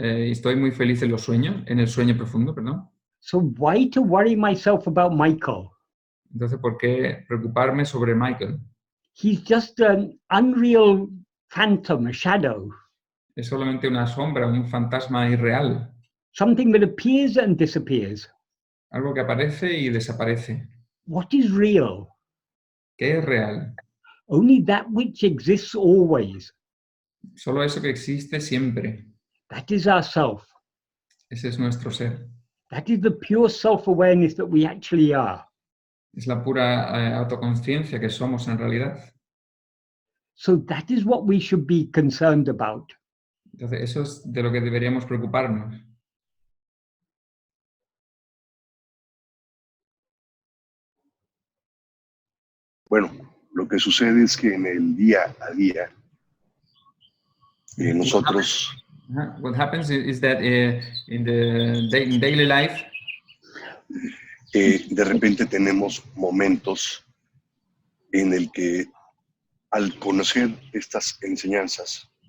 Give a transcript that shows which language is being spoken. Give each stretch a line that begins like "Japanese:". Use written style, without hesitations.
Spanish: Estoy muy feliz en los sueños, en el sueño profundo, perdón.
English: So why to worry myself about Michael?
Spanish: Entonces, ¿por qué preocuparme sobre Michael?
English: He's just an unreal phantom, a shadow.
Spanish: Es solamente una sombra, un fantasma irreal.
English: Something that appears and disappears.
Spanish: Algo que aparece y desaparece.
English: What is real?
Spanish: ¿Qué es real?
English: Only that which exists always.
Spanish: Solo eso que existe siempre.
English: That is our self.
Spanish: Ese es nuestro ser.
English: That is the pure self-awareness that we actually are.
Spanish: Es la pura autoconciencia que somos en realidad.
English: So that is what we should be concerned about.
Spanish: Entonces, eso es de lo que deberíamos preocuparnos. Bueno, lo que sucede es que en el día a día, nosotros...
English: What happens is that in daily life,
Spanish: de repente tenemos momentos en el que al conocer estas enseñanzas,